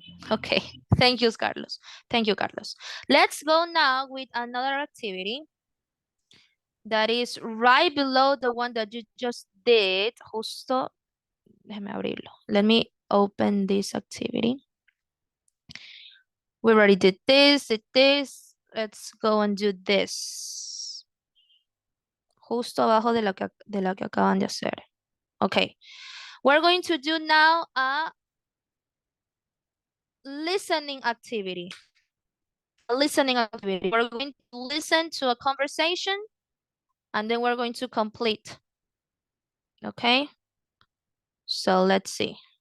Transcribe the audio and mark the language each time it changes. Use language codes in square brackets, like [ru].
[en] Okay, thank you, Carlos. Thank you, Carlos. Let's go now with another activity that is right below the one that you just did. [es] Justo, déjame abrirlo. [en] Let me open this activity. We already did this, Let's go and do this. [es] Justo abajo de la que acaban de hacer. [en] Okay. We're going to do now a listening activity. We're going to listen to a conversation and then we're going to complete. Okay. So let's see.